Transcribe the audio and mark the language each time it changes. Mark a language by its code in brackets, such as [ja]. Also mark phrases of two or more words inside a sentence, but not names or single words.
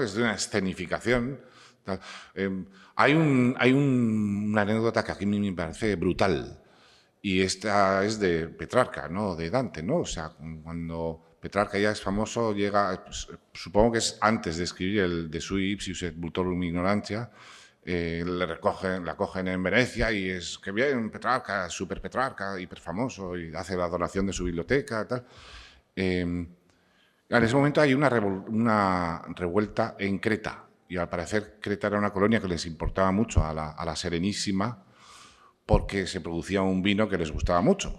[es] Es de una escenificación. Hay una anécdota que aquí me parece brutal, y esta es de Petrarca, ¿no? De Dante, ¿no? O sea, cuando Petrarca ya es famoso, llega, pues, supongo que es antes de escribir el De sui ipsius et vultorum ignorantia, la cogen en Venecia y es que bien, Petrarca, super Petrarca, hiper famoso, y hace la donación de su biblioteca, tal. En ese momento hay una revuelta en Creta, y al parecer Creta era una colonia que les importaba mucho a la Serenísima, porque se producía un vino que les gustaba mucho.